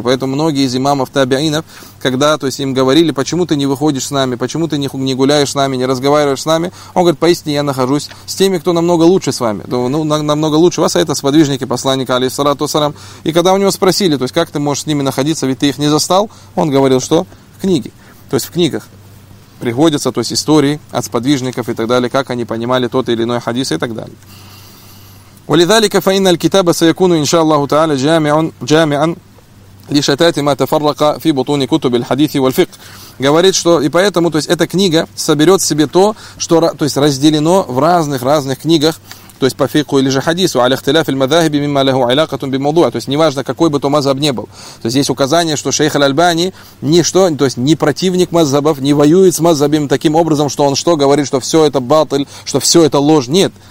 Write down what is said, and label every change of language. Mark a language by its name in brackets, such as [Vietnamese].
[Russian] Поэтому многие из имамов табиинов, когда, то есть им говорили: почему ты не выходишь с нами, почему ты не гуляешь с нами, не разговариваешь с нами, он говорит: поистине я нахожусь с теми, кто намного лучше с вами, ну, намного лучше вас, а это сподвижники посланника алейхиссалату вассалам. И когда у него спросили, то есть как ты можешь с ними находиться, ведь ты их не застал, он говорил, что в книге, то есть в книгах приходится, то есть истории от сподвижников и так далее, как они понимали тот или иной хадис и так далее. [Arabic] ولذلك فإن الكتاب سيكون إن شاء الله تعالى جامعا لشتات ما تفرق في بطون كتب الحديث والفقه. [Russian] Говорит, что и поэтому, то есть эта книга соберет в себе то, что, то есть разделено в разных книгах, то есть по фикху или же хадису, [Arabic] على اختلاف المذاهب مما له علاقة بموضوع. [Russian] То есть неважно, какой бы то мазхаб не был. То есть есть указание, что шейх аль-Альбани ничто, то есть не противник мазхабов, не воюет с мазхабами таким образом, что он что говорит, что все это батль, что все это ложь. Нет.